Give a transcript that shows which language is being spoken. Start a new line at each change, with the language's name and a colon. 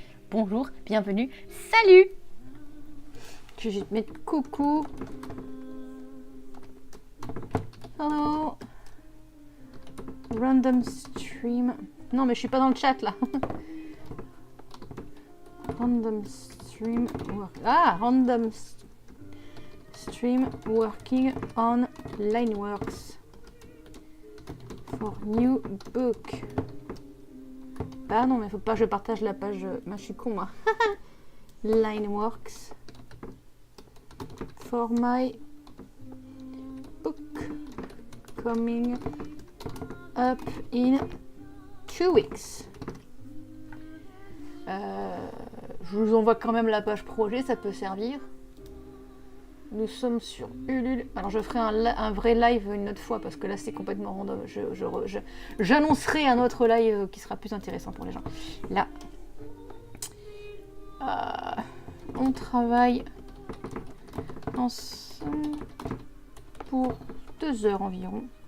French: Bonjour, bienvenue, salut! Je vais juste mettre coucou.
English: Hello. Random stream.
French: Non, mais je suis pas dans le chat là.
English: Random stream work. Ah, random stream working on lineworks for new book.
French: Bah non, mais faut pas que je partage la page. Moi, je suis con moi.
English: Lineworks for my book coming up in 2 weeks.
French: Je vous envoie quand même la page projet, ça peut servir. Nous sommes sur Ulule. Alors je ferai un vrai live une autre fois parce que là c'est complètement random. J'annoncerai un autre live qui sera plus intéressant pour les gens. Là, on travaille ensemble pour 2 heures environ.